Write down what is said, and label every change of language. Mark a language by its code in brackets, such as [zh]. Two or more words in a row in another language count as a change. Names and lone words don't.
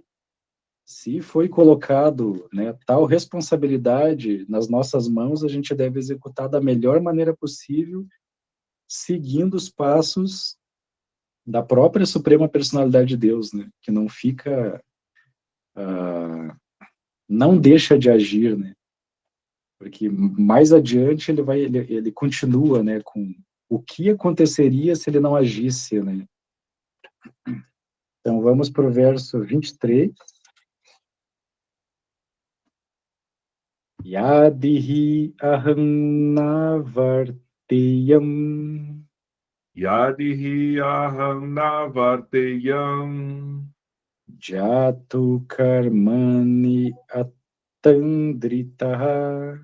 [pt] Se foi colocado, né, tal responsabilidade nas nossas mãos, a gente deve executar da melhor maneira possível, seguindo os passos da própria Suprema Personalidade de Deus, né, que não fica, não deixa de agir, né. Porque mais adiante ele continua, né, com o que aconteceria se ele não agisse, né? Então vamos para o verso 23. [sa] यदिहि अहम् नवर्तेयम् यदिहि अहम् नवर्तेयम् जातु कर्मणि अतन्द्रितः